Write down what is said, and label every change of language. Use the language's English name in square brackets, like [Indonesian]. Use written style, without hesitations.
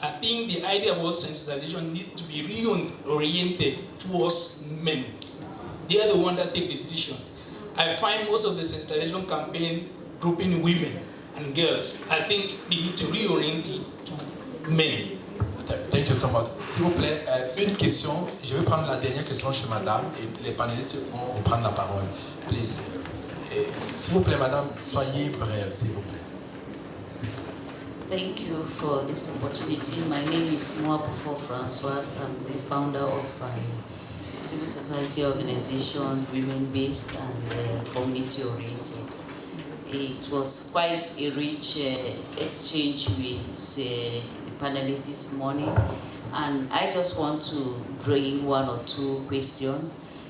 [English] I think the idea about sensitization needs to be reoriented towards men. They are the ones that take the decision. I find most of the sensitization campaign grouping women and girls. I think they need to reorient it to men. Thank you so much. [French] S'il vous plaît, une question. Je vais prendre la dernière question chez madame et les panélistes vont reprendre la parole. Please. S'il vous plaît, madame, soyez brève, s'il vous plaît. [English] Thank you for this opportunity. My name is Moabufo Francoise. I'm the founder of a civil society organization, women-based and community-oriented. It was quite a rich exchange with the panelists this morning, and I just want to bring 1 or 2 questions.